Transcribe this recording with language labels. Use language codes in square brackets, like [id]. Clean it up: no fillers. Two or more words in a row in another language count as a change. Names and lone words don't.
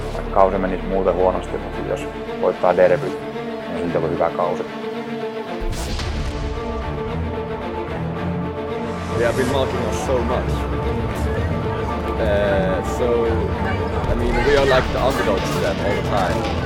[fi] kausi meni muuten huonosti, mutta jos voittaa derby, niin silti oli hyvä kausi. [en] They have been marking us so much. I mean, we are like the underdogs to them all the time.